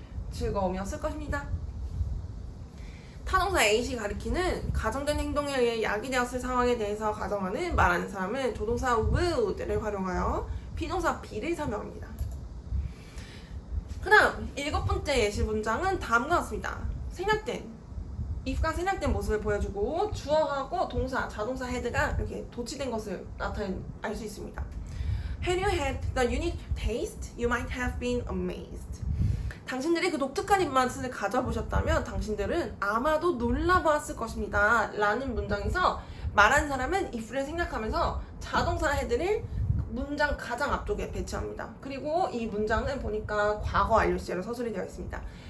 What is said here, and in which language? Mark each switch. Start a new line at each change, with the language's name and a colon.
Korean: 즐거움이었을 것입니다. 타동사 A시 가리키는 가정된 행동에 의해 약이 되었을 상황에 대해서 가정하는 말하는 사람은 조동사 would를 활용하여 비동사 be를 설명합니다. 그 다음 7번째 예시 문장은 다음과 같습니다. 생략된 if가 생략된 모습을 보여주고 주어하고 동사, 자동사 head가 이렇게 도치된 것을 알 수 있습니다.
English: Had you had the unique taste, you might have been amazed.
Korean: 당신들이 그 독특한 입맛을 가져보셨다면 당신들은 아마도 놀라보았을 것입니다. 라는 문장에서 말하는 사람은 if를 생략하면서 자동사 head를 문장 가장 앞쪽에 배치합니다. 그리고 이 문장은 보니까 과거 완료 시제로 서술이 되어 있습니다.